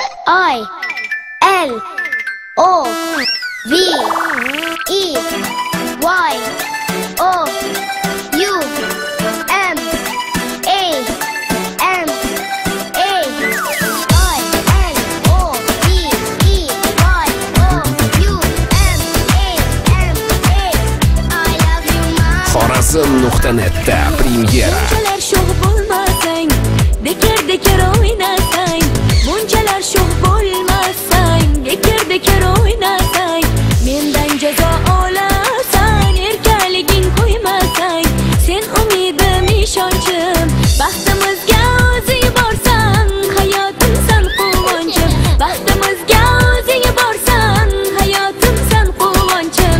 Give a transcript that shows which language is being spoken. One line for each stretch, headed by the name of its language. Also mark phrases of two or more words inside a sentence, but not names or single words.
English: I L O V E Y O U M A M A I L O V E Y O U M A M A I love you mom.
Uzbek: Xorazm.net'da premyera. Bunchalar sho'x bo'lmasang, dekar o'ynasang, bunchalar sho'x bo'lmasang, dekar o'ynasang, mendan jazo olasan, erkaliging qo'ymasang, sen umidim, ishonchim, baxtimizga o'zing borsan, hayotimsan quvonchim, baxtimizga o'zing borsan, hayotimsan quvonchim.